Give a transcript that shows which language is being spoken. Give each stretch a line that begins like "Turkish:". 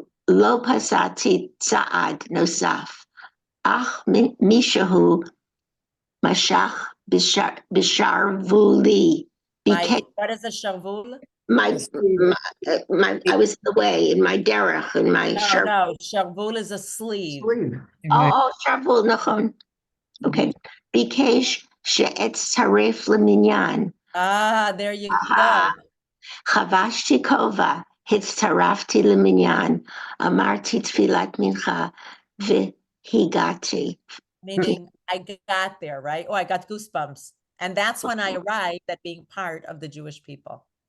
Hebrew: לא פסעתי צעד נוסף, אך מישהו משך בשרוולי.
English: What is a sharvul? I was in the way, in my derech, in my sharvul. No, sharvul is a sleeve. Oh, sharvul,
Hebrew: נכון. Okay. ביקש שאצטרף למניין.
English: There you go.
Hebrew: חבשתי כובע, הצטרפתי למניין, אמרתי תפילת מנחה, והגעתי.
English: Meaning, I got there, right? Oh, I got goosebumps. And that's when I arrived at being part of the Jewish people.